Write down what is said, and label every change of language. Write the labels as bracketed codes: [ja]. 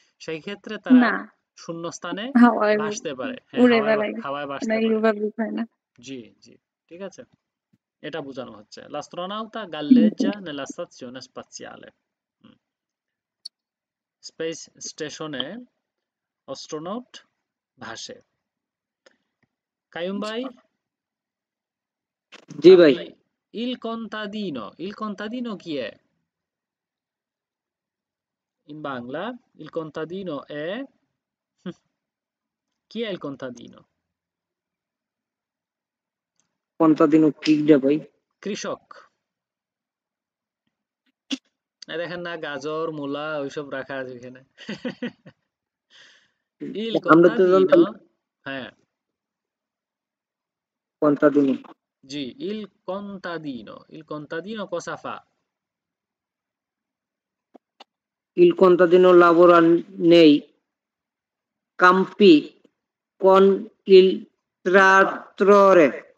[bn] সেই ক্ষেত্রে তারা শূন্য স্থানে ভাসতে পারে, হাওয়ায় ভাসতে পারে। জি, ঠিক আছে, এটা বোঝানো হচ্ছে। [it] l'astronauta galleggia nella stazione spaziale. [bn] Space স্টেশনে অস্ট্রোনট ভাসে। কাইয়ুম ভাই, জি ভাই। [it] il contadino chi è? In Bangla il contadino è chi è il contadino? [bn] contadino কি রে ভাই? কৃষক। দেখেন না, গাজর, মূলা ওইসব রাখা আছে এখানে। [it] il contadino, হ্যাঁ, contadino. জি, il contadino. Il contadino cosa fa? Il contadino lavora nei campi con il trattore.